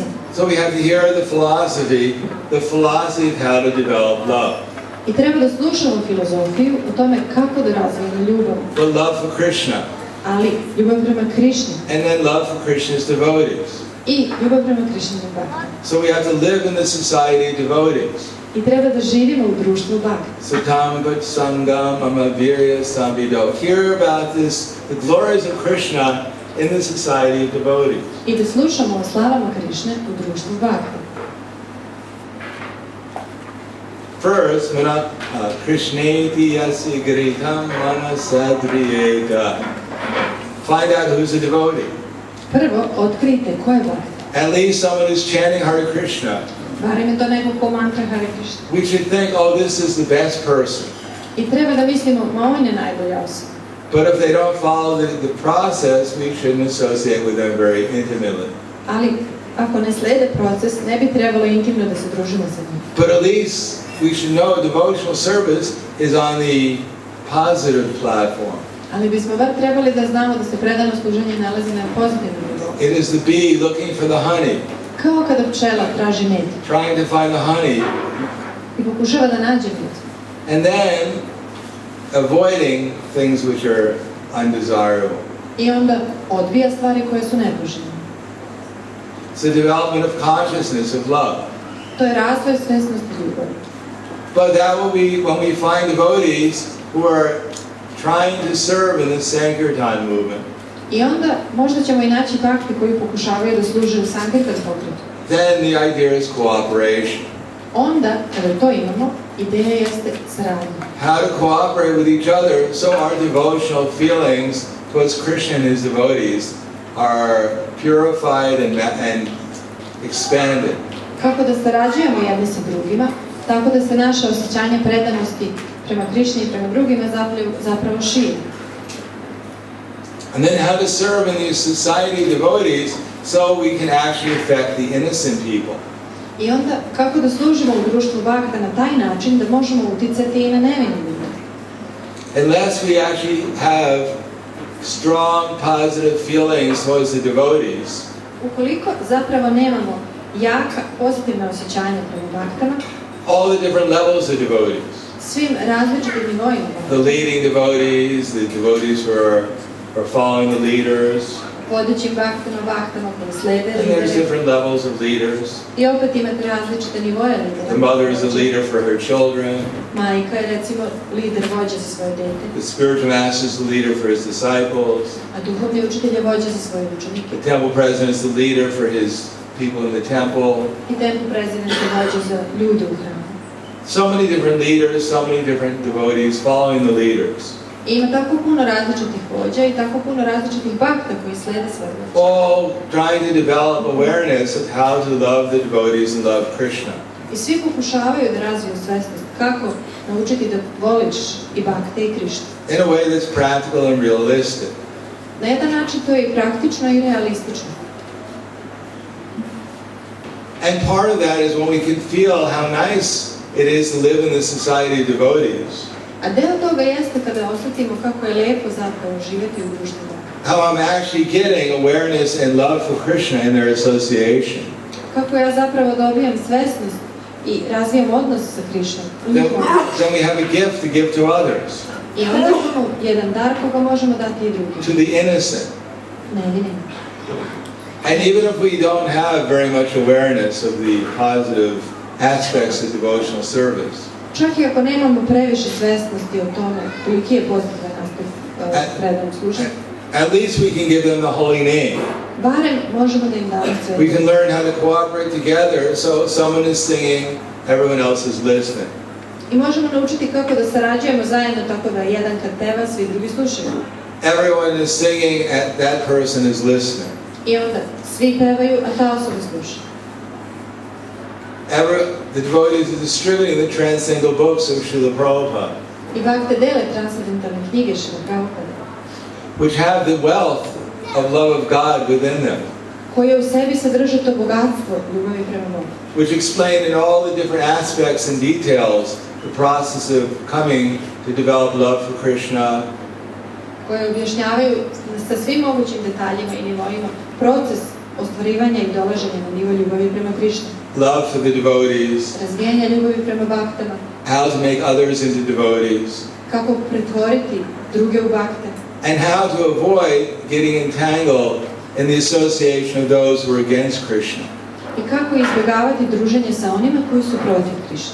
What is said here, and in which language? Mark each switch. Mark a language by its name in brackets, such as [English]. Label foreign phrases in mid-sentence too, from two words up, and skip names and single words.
[English] So we have to hear the philosophy of how to develop love. [Serbian] I treba da slušamo filozofiju o tome kako da razvijemo ljubav. [English] The love for Krishna, [Serbian] Ali ljubav prema Krišni [English] and then love for Krishna's devotees. [Serbian] i ljubav prema Krišninom bhakti. [English] So we have to live in the society of devotees. [Serbian] I treba da živimo u društvu bhakti. [Sanskrit] Satam Bhat Sangam Amavirya Samvido. [English] Hear about this, the glories of Krishna in the society of devotees. [Serbian] I da slušamo o slavama Krišne u društvu bhakti. [Sanskrit] First, Krishneti Yasi Gritam Manasadriyeta. [English] Find out who's a devotee. [Serbian] Prvo, otkrite ko je bhakti. [English] At least someone who's chanting Hare Krishna. [Serbian] Barem je to neko ko mantra Hare Krišna. [English] We should think, oh, this is the best person. [Serbian] I treba da mislimo, ma on je najbolja osoba. [English] But if they don't follow the process, we shouldn't associate with them very intimately. [Serbian] Ali ako ne slede proces, ne bi trebalo intimno da se družimo sa njim. [English] But at least we should know devotional service is on the positive platform. [Serbian] Ali bismo bar trebali da znamo da se predano služenje nalazi na pozitivnom nivou. [English] It is the bee looking for the honey, [Serbian] Kao kada pčela traži med [English] trying to find the honey, [Serbian] i pokušava da nađe med. [English] and then avoiding things which are undesirable. [Serbian] I onda odbija stvari koje su nepoželjne. [English] It's the development of consciousness of love. [Serbian] To je razvoj svesnosti ljubavi. [English] But that will be when we find devotees who are trying to serve in the Sankirtan movement. [Serbian] I onda možda ćemo i naći bakti koji pokušavaju da služe u Sankirtan pokretu. [English] Then the idea is cooperation. [Serbian] Onda, kada to imamo, ideja jeste saradnja. [English] How to cooperate with each other so our devotional feelings towards Krishna and his devotees are purified and expanded. [Serbian] Kako da sarađujemo jedni sa drugima, tako da se naše osjećanje predanosti prema Krišni i prema drugima zapravo širi. [English] And then how to serve in these society devotees so we can actually affect the innocent people. [Serbian] I onda kako da služimo u društvu bakta na taj način da možemo uticati i na nevine ljude. [English] Unless we actually have strong positive feelings towards the devotees, [Serbian] Ukoliko zapravo nemamo jaka pozitivna osjećanja prema baktama, [English] all the different levels of devotees, [Serbian] svim različitim nivoima, [English] the leading devotees, the devotees who are following the leaders, [Serbian] vodećim baktama koji slede [English] and there's [Serbian] lidere, [English] different levels of leaders. [Serbian] i opet imate različite nivoje lidera. [English] The mother is the leader for her children, [Serbian] Majka je recimo lider vođa za svoje dete, [English] the spiritual master is the leader for his disciples, [Serbian] a duhovni učitelj je vođa za svoje učenike. [English] the temple president is the leader for his people in the temple. [Serbian] I temple prezident je vođa za ljude u hramu. [English] So many different leaders, so many different devotees following the leaders. [Serbian] I ima tako puno različitih vođa i tako puno različitih bakta koji slede svoje vođe. [English] All trying to develop awareness of how to love the devotees and love Krishna. [Serbian] I svi pokušavaju da razviju svesnost kako naučiti da voliš i bakte i Krišnu. [English] In a way that's practical and realistic. [Serbian] Na jedan način to je i praktično i realistično. [English] And part of that is when we can feel how nice it is to live in the society of devotees. [Serbian] A deo toga jeste kada osjetimo kako je lijepo zapravo živjeti u društvu bakta. [English] How I'm actually getting awareness and love for Krishna in their association. [Serbian] Kako ja zapravo dobijam svesnost i razvijam odnos sa Krišnom. [English] Then we have a gift to give to others, [Serbian] I onda imamo jedan dar koga možemo dati i drugim. [English] to the innocent. [Serbian] Nevinima. [English] And even if we don't have very much awareness of the positive aspects of devotional service, [Serbian] Čak i ako nemamo previše svesnosti o tome koliki je pozitivan aspekt predanog služenja, [English] at least we can give them the holy name. [Serbian] barem možemo da im damo sve. [English] We can learn how to cooperate together so someone is singing, everyone else is listening. [Serbian] I možemo naučiti kako da sarađujemo zajedno tako da jedan kad peva, svi drugi slušaju. [English] Everyone is singing and that person is listening. [Serbian] I onda svi pevaju, a ta osoba sluša. [English] The devotees are distributing the transcendental books of Srila Prabhupada, [Serbian] I bakte dele transcendentalne knjige Šrila Prabhupada, [English] which have the wealth of love of God within them, [Serbian] koje u sebi sadrže to bogatstvo ljubavi prema Bogu, [English] which explain in all the different aspects and details the process of coming to develop love for Krishna, [Serbian] koje objašnjavaju sa svim mogućim detaljima i nivoima proces ostvarivanja i dolaženja na nivo ljubavi prema Krišnu, [English] love for the devotees, [Serbian] razvijanja ljubavi prema baktama, [English] how to make others into devotees, [Serbian] kako pretvoriti druge u bakte, [English] and how to avoid getting entangled in the association of those who are against Krishna. [Serbian] i kako izbjegavati druženje sa onima koji su protiv Krišne,